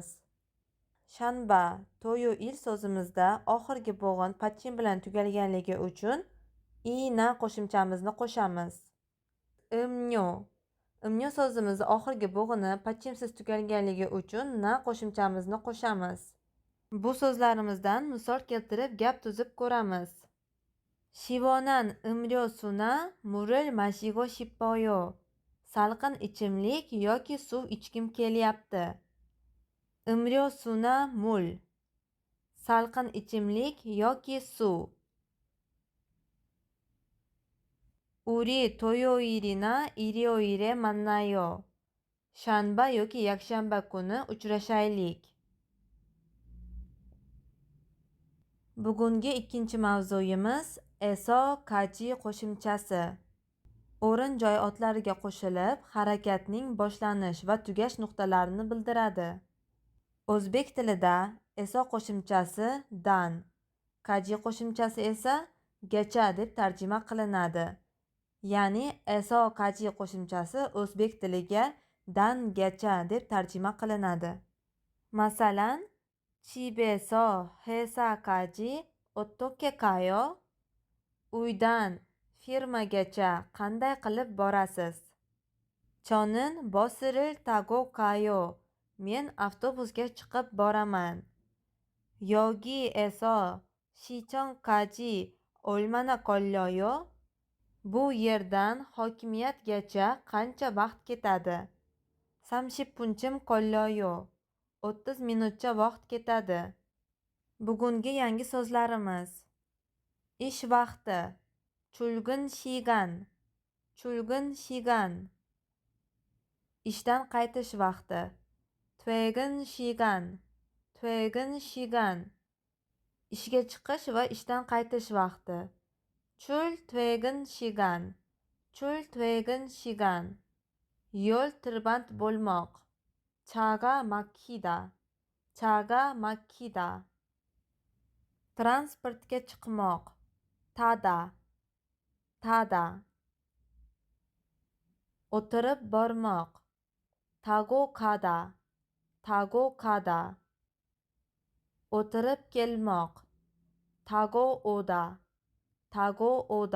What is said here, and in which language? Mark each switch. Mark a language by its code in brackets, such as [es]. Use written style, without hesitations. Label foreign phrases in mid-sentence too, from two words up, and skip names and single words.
[uz] Shanba, to'yu il so'zimizda oxirgi bo'g'in pachim bilan tugalganligi uchun na qo'shimchamizni qo'shamiz. Imnyo, imnyo so'zimizni oxirgi bo'g'ini pachimsiz tugalganligi uchun na qo'shimchamizni qo'shamiz. Bu so'zlarimizdan misol keltirib gap tuzib ko'ramiz. [ko] 시원한 음료수나 물을 마시고 싶어요. [uz] salqin ichimlik yoki suv ichgim kelyapti. [ko] 음료수나 물, [uz] salqin ichimlik yoki suv. [ko] 우리 토요일이나 일요일에 만나요. [uz] shanba yoki yakshanba kuni uchrashaylik. Bugungi ikkinchi mavzuyimiz eso, kaji qo'shimchasi. O'rin joy otlariga qo'shilib, harakatning boshlanish va tugash nuqtalarini bildiradi. O'zbek tilida eso qo'shimchasi dan, kaji qo'shimchasi esa gacha deb tarjima qilinadi. Ya'ni eso, kaji qo'shimchasi o'zbek tiliga dan-gacha deb tarjima qilinadi. Masalan, [ko] 집에서 회사까지 어떻게 가요? [uz] Uydan firmagacha qanday qilib borasiz? [ko] 저는 버스를 타고 가요. [uz] Men avtobusga chiqib boraman. [ko] 여기에서 시청까지 얼마나 걸려요? [uz] Bu yerdan hokimiyatgacha qancha vaqt ketadi? [ko] 30분쯤 걸려요. [uz] 30 minutcha vaqt ketadi. Bugungi yangi so'zlarimiz. Ish vaqti, [ko] 출근 시간, 출근 시간. [uz] ishdan qaytish vaqti, [ko] 퇴근 시간, 퇴근 시간. [uz] ishga chiqish va ishdan qaytish vaqti, [ko] 출퇴근 시간, 출퇴근 시간. [uz] yo'l tirband bo'lmoq, [ko] 차가 막히다, 차가 막히다. [uz] transportga chiqmoq, [ko] 타다, 타다. [uz] o'tirib bormoq, [ko] 타고 가다, 타고 가다. [uz] o'tirib kelmoq, [ko] 타고 오다, 타고 오다.